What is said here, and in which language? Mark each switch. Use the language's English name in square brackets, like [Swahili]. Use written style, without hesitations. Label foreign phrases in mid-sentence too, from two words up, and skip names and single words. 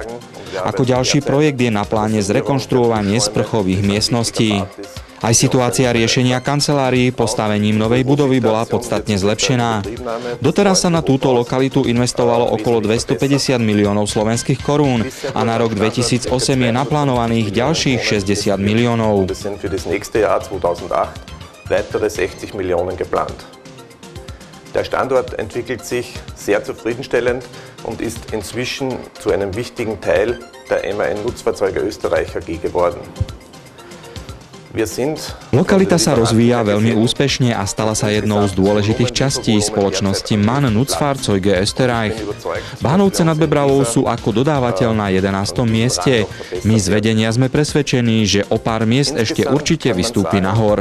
[Slovak] Ako ďalší projekt je na pláne zrekonštruovanie sprchových miestností. Aj situácia riešenia kancelárií postavením novej budovy bola podstatne zlepšená. Doteraz sa na túto lokalitu investovalo okolo 250 miliónov slovenských korún a na rok 2008 je naplánovaných ďalších 60 miliónov. [German] Der Standort entwickelt sich sehr zufriedenstellend und ist inzwischen zu einem wichtigen Teil der MAN-Nutzfahrzeuge Österreich AG geworden. [Slovak] Lokalita sa rozvíja veľmi úspešne a stala sa jednou z dôležitých častí spoločnosti MAN Nutzfahrzeuge Österreich. Bánovce nad Bebravou sú ako dodávateľ na 11. mieste. My z vedenia sme presvedčení, že o pár miest ešte určite vystúpi nahor.